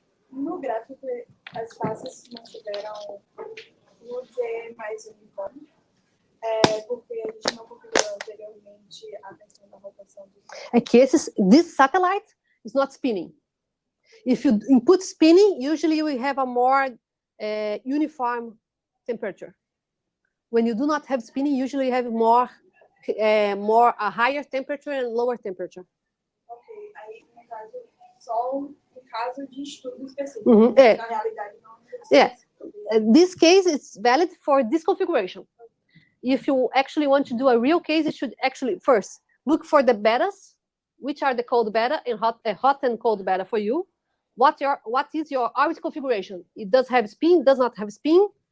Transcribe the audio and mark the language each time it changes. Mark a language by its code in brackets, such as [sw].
[pt] No gráfico, as faces mantiveram no Z mais uniforme, porque a gente não configurou anteriormente a questão da rotação do... [en] Aqui, this satellite is not spinning. If you input spinning, usually you will have a more uniform temperature. When you do not have spinning, usually you have a higher temperature and lower temperature. [pt] Ok, aí no caso, só em caso de estudo específico. Na realidade, não. [en] Yes, this case is valid for this configuration. If you actually want to do a real case, you should actually first look for the betas, which are the cold beta and hot and cold beta for you. What is your orbit configuration? It does have spin, does not have spin.